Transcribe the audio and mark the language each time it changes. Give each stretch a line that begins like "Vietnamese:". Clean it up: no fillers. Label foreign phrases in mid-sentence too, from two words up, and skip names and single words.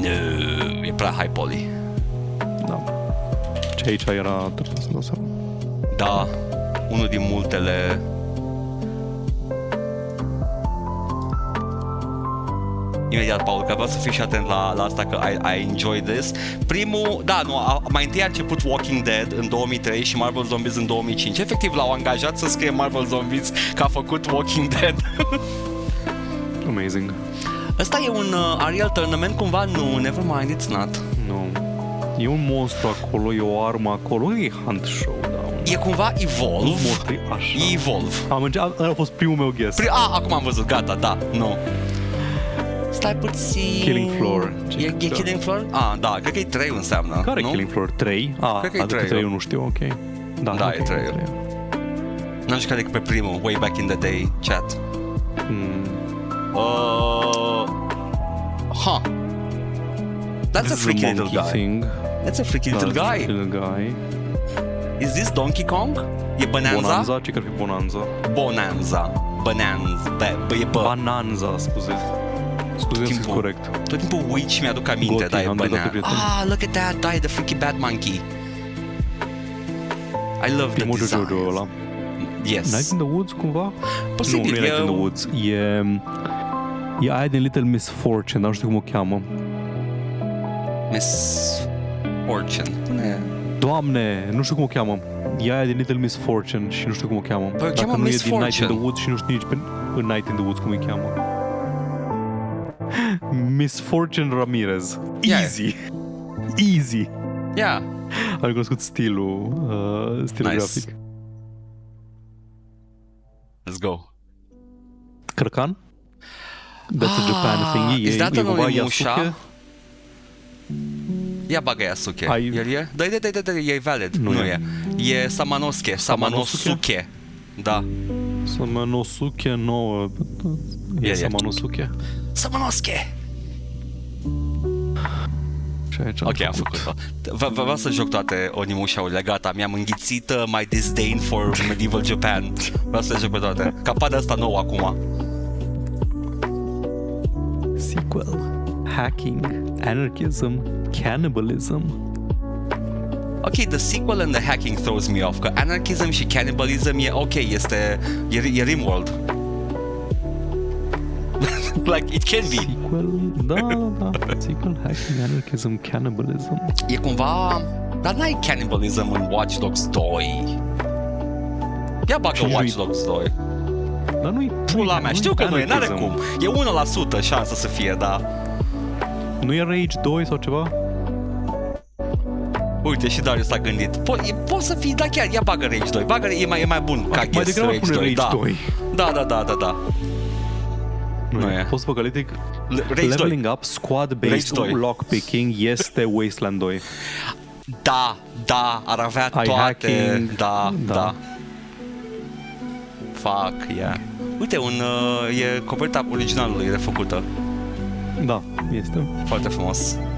Romanian: No, e prea
English: high poly.
Romanian: Da. Și aici era, trebuie să dau seama. Da, unul din multele... Imediat, Paul, că vreau să fii și atent la asta, că
English: I enjoy this.
Romanian: Primul, da, nu, mai întâi a început Walking Dead în 2003 și Marvel Zombies în 2005. Efectiv, l-au angajat să scrie Marvel Zombies că a făcut Walking Dead.
English: Amazing.
Romanian: Ăsta e un Unreal Tournament cumva? Nu,
English: never mind, it's not.
Romanian: Nu. E un monstru acolo, e o armă acolo, e Hunt Show, da. E cumva Evolve. E Evolve. Ăla a fost primul meu guess. Acum am văzut, gata, da, nu. Stai puțin... Killing Floor. E Killing Floor? Da, cred că e 3 înseamnă. Care nu? Killing Floor? 3? Cred că e 3. 3 nu știu, ok. Da, okay, e 3. N-am jucat decât pe primul,
English: way back in the day, chat. That's a freaky little guy. Thing. That's a freaky little guy. Is this Donkey Kong? E Bonanza?
Romanian: Bonanza? Ce cred că e Bonanza? Bonanza. Bonanza, scuze. Scuze, nu sunt corect. Tot timpul uit și mi-aduc aminte, da, e Bonanza.
English: Look at that,
Romanian: da, e
English: the freaky bad monkey. I love the designs.
Romanian: Ăla.
English: Yes.
Romanian: Night in the Woods, cumva? Posibil. Nu e Night in the Woods. E aia din Little Miss Fortune, dar nu știu cum o cheamă. Miss Fortune. Doamne, nu știu cum o cheamă. E aia din Little Miss Fortune și nu știu cum o cheamă. Păi, dacă nu Miss e din Fortune. Night in the Woods și nu știu nici în Night in the Woods cum îi cheamă.
English: Miss Fortune Ramirez. Easy. Easy. Yeah.
Romanian: Am recunoscut stilul grafic.
English: Let's go. Cărcan? That's a Japan thing. Is that
Romanian: e anul Yasuke? Ia bagă Yasuke. El e? Da, e valid. Nu e. E Samanosuke. Da. Samanosuke nouă. E Samanosuke. Samanosuke! Ok, am făcut-o. Vreau să joc toate Onimusha-urile, gata, mi-am înghițit
English: my disdain for medieval Japan.
Romanian: Vreau să le joc pe toate. Ca apare ăsta nou acum.
English: Sequel. Hacking, anarchism, cannibalism. Ok, the sequel and the hacking throws me off,
Romanian: că anarchism și cannibalism e ok, e Rimworld.
English: Like, it can be.
Romanian: Sequel, da.
English: Sequel, hacking, anarchism, cannibalism.
Romanian: E cumva... Dar n-ai cannibalism în Watch Dogs 2. Ia bagă Watch Dogs 2. Dar nu-i... Pula mea, știu că nu e, n-are cum. E 1% șansă să fie, da. Nu e Rage 2 sau ceva? Uite, și Darius s-a gândit. Poți să fii, da chiar, ia bagă Rage 2. E mai bun ca guess Rage 2. Da. 2. Da. Nu e. Post apocaliptic.
English: Leveling up, squad-based lockpicking
Romanian: este Wasteland 2. Da, ar avea toate. Hacking,
English: da. Fuck, yeah.
Romanian: Uite, e coperta originalului refăcută. Da, este. Foarte frumos.